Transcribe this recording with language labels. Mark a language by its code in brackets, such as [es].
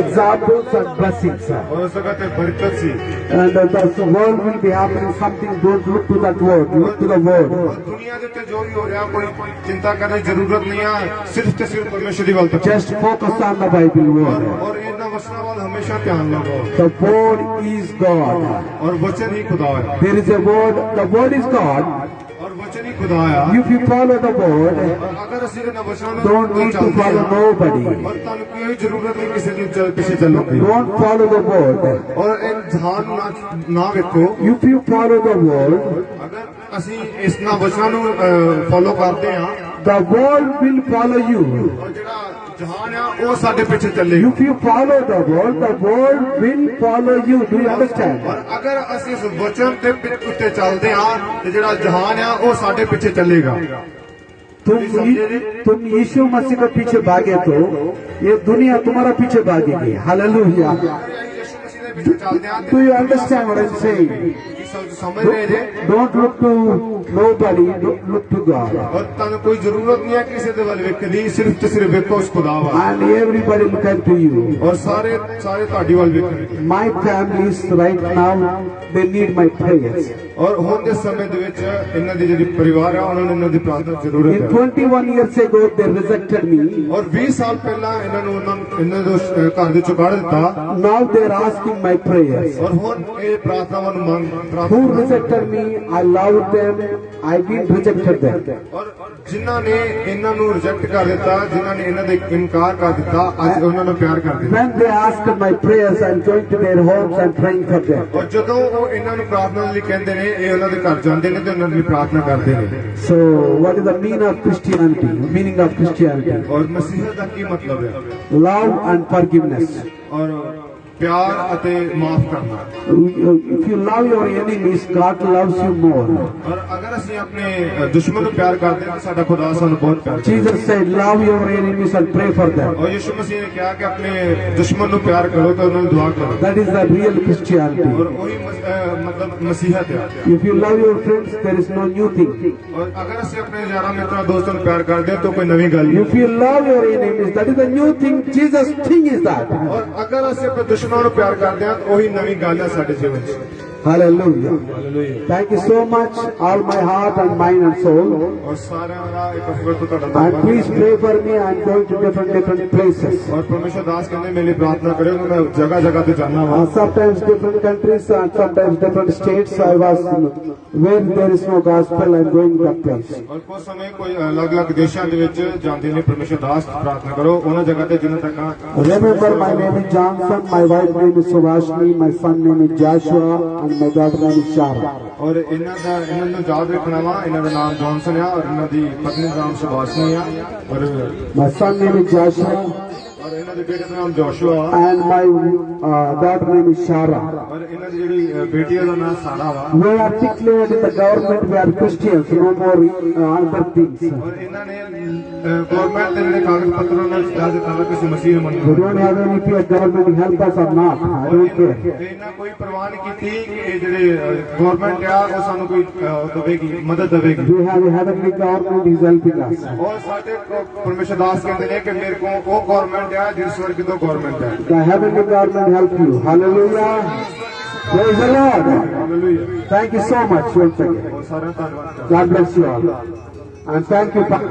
[en] examples and blessings. [pa] ਔਰ ਉਸ ਜਗ੍ਹਾ ਤੇ ਬਰਕਤ ਸੀ। [en] And the world will be happening something. Don't look to that word. Look to the word. [pa] ਔਰ ਦੁਨੀਆ ਦੇ ਉੱਤੇ ਜੋ ਵੀ ਹੋ ਰਿਹਾ ਕੋਈ ਚਿੰਤਾ ਕਰਨ ਦੀ ਜ਼ਰੂਰਤ ਨਹੀਂ ਹੈ। ਸਿਰਫ ਤੇ ਸਿਰਫ ਪਰਮੇਸ਼ਰ ਦੀ ਵੱਲ ਤੱਕ [en] Just focus on the Bible word. [pa] ਔਰ ਇਹਨਾਂ ਵਚਨਾਂ ਵੱਲ ਹਮੇਸ਼ਾ ਧਿਆਨ ਲਗਾਓ। [en] The word is God. [pa] ਔਰ ਵਚਨ ਹੀ ਖੁਦਾ ਹੈ। [en] There is a word. The word is God. [pa] ਔਰ ਵਚਨ ਹੀ ਖੁਦਾ ਹੈ। [en] If you follow the word, [pa] ਅਗਰ ਅਸੀਂ ਇਹਨਾਂ ਵਚਨਾਂ ਨੂੰ [en] don't need to follow nobody. [pa] ਔਰ ਤੁਹਾਨੂੰ ਕੋਈ ਜ਼ਰੂਰਤ ਨਹੀਂ ਕਿਸੇ ਦੀ ਪਿੱਛੇ ਚੱਲਣ ਦੀ। [en] Don't follow the word. [pa] ਔਰ ਇਨਸਾਨ ਨੂੰ ਨਾ ਵੇਖੋ। [en] If you follow the word, [pa] ਅਗਰ ਅਸੀਂ ਇਸ ਨਾ ਵਚਨਾਂ ਨੂੰ ਫੋਲੋ ਕਰਦੇ ਹਾਂ [en] the world will follow you. [pa] ਔਰ ਜਿਹੜਾ ਜਹਾਨ ਆ ਉਹ ਸਾਡੇ ਪਿੱਛੇ ਚੱਲੇਗਾ [en] If you follow the world will follow you. Do you understand? [pa] ਔਰ ਅਗਰ ਅਸੀਂ ਇਸ ਵਚਨ ਦੇ ਉੱਤੇ ਚੱਲਦੇ ਹਾਂ ਤੇ ਜਿਹੜਾ ਜਹਾਨ ਆ ਉਹ ਸਾਡੇ ਪਿੱਛੇ ਚੱਲੇਗਾ [hi] तुम यीशु मसीह के पीछे भागे तो ये दुनिया तुम्हारा पीछे भागेगी. हालेलुया. [pa] ਯਿਸੂ ਮਸੀਹ ਦੇ ਪਿੱਛੇ ਚੱਲਦੇ ਹਾਂ [en] Do you understand what I'm saying? [pa] ਸਮਝ ਰਹੇ ਜੇ [en] Don't look to nobody, look to God. [pa] ਔਰ ਤੁਹਾਨੂੰ ਕੋਈ ਜ਼ਰੂਰਤ ਨਹੀਂ ਹੈ ਕਿਸੇ ਦੇ ਵੱਲ ਵੇਖਣ ਦੀ ਸਿਰਫ ਤੇ ਸਿਰਫ ਵੇਖੋ ਉਸ ਖੁਦਾ ਵੱਲ [en] And everybody look unto you. [pa] ਔਰ ਸਾਰੇ ਤੁਹਾਡੀ ਵੱਲ ਵੇਖਣਗੇ [en] My families right now, they need my prayers. [pa] ਔਰ ਹੁਣ ਦੇ ਸਮੇਂ ਦੇ ਵਿੱਚ ਇਹਨਾਂ ਦੀ ਜਿਹੜੀ ਪਰਿਵਾਰ ਆ ਉਹਨਾਂ ਨੂੰ ਇਹਨਾਂ ਦੀ ਪ੍ਰਾਰਥਨਾ ਦੀ ਜ਼ਰੂਰਤ [en] In [pa] ਹੈ [en] 21 years ago, they rejected me. [pa] ਔਰ 20 ਸਾਲ ਪਹਿਲਾਂ ਇਹਨਾਂ ਦੇ ਘਰ ਦੇ ਚੋਂ ਕੱਢ ਦਿੱਤਾ [en] Now they're asking my prayers. [pa] ਔਰ ਹੁਣ ਇਹ ਪ੍ਰਾਰਥਨਾਵਾਂ ਨੂੰ ਮੰਗ [en] Who rejected me? I loved them. I didn't rejected them. [pa] ਔਰ ਜਿਨ੍ਹਾਂ ਨੇ ਇਹਨਾਂ ਨੂੰ ਰਿਜੈਕਟ ਕਰ ਦਿੱਤਾ ਜਿਨ੍ਹਾਂ ਨੇ ਇਹਨਾਂ ਦੇ ਇਨਕਾਰ ਕਰ ਦਿੱਤਾ ਅੱਜ ਉਹਨਾਂ ਨੂੰ ਪਿਆਰ ਕਰਦੇ ਨੇ [en] When they asked my prayers, I'm going to their homes and praying for them. [pa] ਔਰ ਜਦੋਂ ਉਹ ਇਹਨਾਂ ਨੂੰ ਪ੍ਰਾਰਥਨਾ ਲਈ ਕਹਿੰਦੇ ਨੇ ਇਹ ਉਹਨਾਂ ਦੇ ਘਰ ਜਾਂਦੇ ਨੇ ਤੇ ਉਹਨਾਂ ਦੀ ਪ੍ਰਾਰਥਨਾ ਕਰਦੇ ਨੇ [en] So, what is the meaning of Christianity? Meaning of Christianity? [pa] ਔਰ ਮਸੀਹਤ ਦਾ ਕੀ ਮਤਲਬ ਹੈ [en] Love and forgiveness. [pa] ਔਰ ਪਿਆਰ ਅਤੇ ਮਾਫ ਕਰਨਾ [en] If you love your enemies, God loves you more. [pa] ਔਰ ਅਗਰ ਅਸੀਂ ਆਪਣੇ ਦੁਸ਼ਮਣ ਨੂੰ ਪਿਆਰ ਕਰਦੇ ਹਾਂ ਤਾਂ ਸਾਡਾ ਖੁਦਾ ਸਾਨੂੰ ਬਹੁਤ ਪਿਆਰ ਕਰਦਾ [en] Jesus said, love your enemies and pray for them. [pa] ਔਰ ਯਿਸੂ ਮਸੀਹ ਨੇ ਕਿਹਾ ਕਿ ਆਪਣੇ ਦੁਸ਼ਮਣ ਨੂੰ ਪਿਆਰ ਕਰੋ ਤੇ ਉਹਨਾਂ ਨੂੰ ਦੁਆ ਕਰੋ [en] That is the real [pa] ਔਰ [en] Christianity. [pa] ਉਹੀ ਮਤਲਬ ਮਸੀਹਤ ਹੈ [en] If you love your friends, there is no new thing. [pa] ਔਰ ਅਗਰ ਅਸੀਂ ਆਪਣੇ ਯਾਰਾਂ ਮਿੱਤਰਾਂ ਦੋਸਤਾਂ ਨੂੰ ਪਿਆਰ ਕਰਦੇ ਹਾਂ ਤਾਂ ਕੋਈ ਨਵੀਂ ਗੱਲ ਨਹੀਂ [en] If you love your enemies, that is the new thing. Jesus' thing is that. [pa] ਔਰ ਅਗਰ ਅਸੀਂ ਆਪਣੇ ਦੁਸ਼ਮਣਾਂ ਨੂੰ ਪਿਆਰ ਕਰਦੇ ਹਾਂ ਤਾਂ ਉਹੀ ਨਵੀਂ ਗੱਲ ਹੈ ਸਾਡੇ ਜੀਵਨ 'ਚ [en] Hallelujah. Thank you so much, all my heart and mind and soul. [pa] ਔਰ ਸਾਰਿਆਂ ਦਾ ਇੱਕ ਵਾਰ ਤੋਂ ਤੁਹਾਡਾ [en] And [pa] ਧੰਨਵਾਦ [en] please pray for me. I'm going to different places. [pa] ਔਰ ਪਰਮੇਸ਼ਰ ਦਾਸ ਕਹਿੰਦੇ ਮੇਰੇ ਲਈ ਪ੍ਰਾਰਥਨਾ ਕਰਿਓ ਕਿ ਮੈਂ ਜਗ੍ਹਾ ਜਗ੍ਹਾ ਤੇ ਜਾਣਾ ਵਾ [en] Sometimes different countries and sometimes different states. I was where there is no gospel. I'm going that place. [pa] ਔਰ ਕੁਝ ਸਮੇਂ ਕੋਈ ਅਲੱਗ-ਅਲੱਗ ਦੇਸ਼ਾਂ ਦੇ ਵਿੱਚ ਜਾਂਦੇ ਨੇ ਪਰਮੇਸ਼ਰ ਦਾਸ ਪ੍ਰਾਰਥਨਾ ਕਰੋ ਉਹਨਾਂ ਜਗ੍ਹਾ ਤੇ ਜਿੰਨਾ ਤੱਕ [en] Remember, my name is Johnson. My wife name is Subhashni. My son name is Joshua, and my daughter name is Shara. [pa] ਔਰ ਇਹਨਾਂ ਨੂੰ ਯਾਦ ਰੱਖਣਾ ਵਾ ਇਹਨਾਂ ਦਾ ਨਾਮ ਜੌਨਸਨ ਆ ਔਰ ਇਹਨਾਂ ਦੀ ਪਤਨੀ ਦਾ ਨਾਮ ਸੁਭਾਸ਼ਨੀ ਆ ਔਰ [en] My son name is Joshua, [pa] ਔਰ ਇਹਨਾਂ ਦੇ ਬੇਟੇ ਦਾ ਨਾਮ ਜੋਸ਼ੂਆ ਵਾ [en] and my daughter name is Shara. [pa] ਔਰ ਇਹਨਾਂ ਦੀ ਜਿਹੜੀ ਬੇਟੀ ਆ ਦਾ ਨਾਮ ਸਾਰਾ ਵਾ [en] We are declared in the government we are Christians, no more other things. [pa] ਔਰ ਇਹਨਾਂ ਨੇ ਗਵਰਨਮੈਂਟ ਦੇ ਜਿਹੜੇ ਕਾਗਜ਼ ਪੱਤਰ ਉਹਨਾਂ ਵਿੱਚ ਦੱਸ ਦਿੱਤਾ ਵਾ ਕਿ ਅਸੀਂ ਮਸੀਹ [en] We [pa] ਮੰਨਦੇ [en] don't have any fear government help us or not. I don't care. [pa] ਇਹਨਾਂ ਕੋਈ ਪਰਵਾਹ ਨਹੀਂ ਕੀਤੀ ਕਿ ਇਹ ਜਿਹੜੇ ਗਵਰਨਮੈਂਟ ਆ ਉਹ ਸਾਨੂੰ ਕੋਈ ਦੇਵੇਗੀ ਮਦਦ ਦੇਵੇਗੀ [en] We have a heavenly government is helping us. [pa] ਔਰ ਸਾਡੇ ਪਰਮੇਸ਼ਰ ਦਾਸ ਕਹਿੰਦੇ ਨੇ ਕਿ ਮੇਰੇ ਕੋਲ ਉਹ ਗਵਰਨਮੈਂਟ ਆ ਜਿਹੜੀ ਸਵਰਗ ਤੋਂ ਗਵਰਨਮੈਂਟ ਹੈ [en] The heavenly government help you. Hallelujah. Praise the Lord. [pa] Hallelujah [en] Thank you so much once again. [pa] ਔਰ ਸਾਰਿਆਂ ਦਾ ਧੰਨਵਾਦ [en] God bless you all. And thank you.